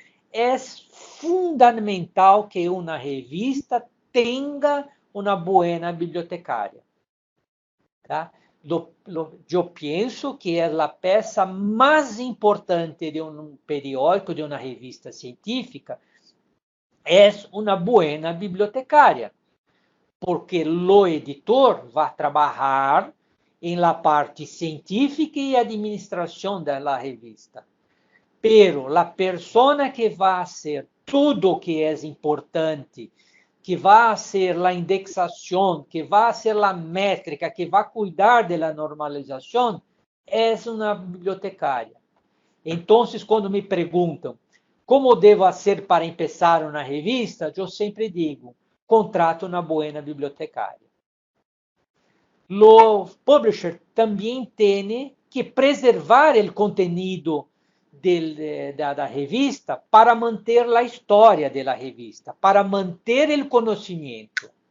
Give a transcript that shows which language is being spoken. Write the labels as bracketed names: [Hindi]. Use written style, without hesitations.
[Portuguese] É fundamental que uma revista tenha uma boa bibliotecária. Tá? Eu penso que é a peça mais importante de um periódico, de uma revista científica, é uma boa bibliotecária, porque o editor vai trabalhar [Spanish] en la parte científica y administración de la revista. Pero la persona que va a hacer tudo que es importante, que va a hacer la indexación, que va a hacer la métrica, que va a cuidar de la normalización, es una bibliotecaria. Entonces, [Portuguese] quando me perguntam como devo fazer para [Spanish] empezar [Portuguese] uma revista, eu sempre digo, contrato uma boa bibliotecária. O publisher também tem que preservar o conteúdo da revista para manter a história da revista, para manter o conhecimento.